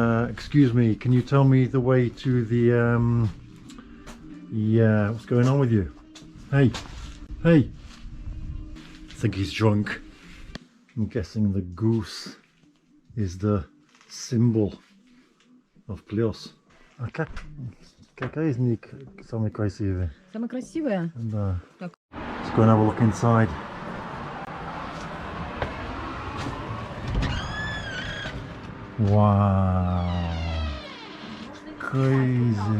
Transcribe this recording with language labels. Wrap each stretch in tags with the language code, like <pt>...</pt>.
<en>Excuse me, can you tell me the way to the yeah, what's going on with you? Hey, hey. I think he's drunk. I'm guessing the goose is the symbol of Plyos. Okay.</en> <ru>Какая из них самая красивая? Самое красивое? Да. Так.</ru> <en>Let's go and have a look inside. Wow. Crazy.</en>